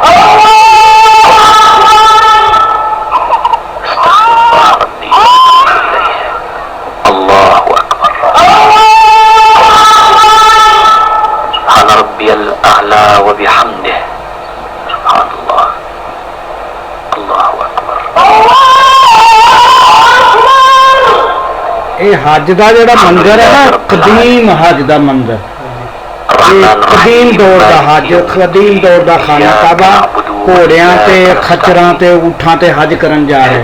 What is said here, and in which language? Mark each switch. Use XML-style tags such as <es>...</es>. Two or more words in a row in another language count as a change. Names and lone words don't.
<ar>استغفر الله ربي وأتوب إليه. الله أكبر. سبحان ربي الأعلى وبحمده. سبحان الله. الله أكبر.</ar> <pa>ਇਹ ਹੱਜ ਦਾ ਜਿਹੜਾ ਮੰਜ਼ਰ ਹੈ ਨਾ, ਕਦੀਮ ਹੱਜ ਦਾ ਮੰਜ਼ਰ, ਇਹ ਕਦੀਮ ਦੌਰ ਦਾ ਹੱਜ, ਕਦੀਮ ਦੌਰ ਦਾ ਖਾਨਾ ਕਾਬਾ, ਘੋੜਿਆਂ ਤੇ ਖੱਚਰਾਂ ਤੇ ਊਠਾਂ ਤੇ ਹੱਜ ਕਰਨ ਜਾ ਰਹੇ।</pa>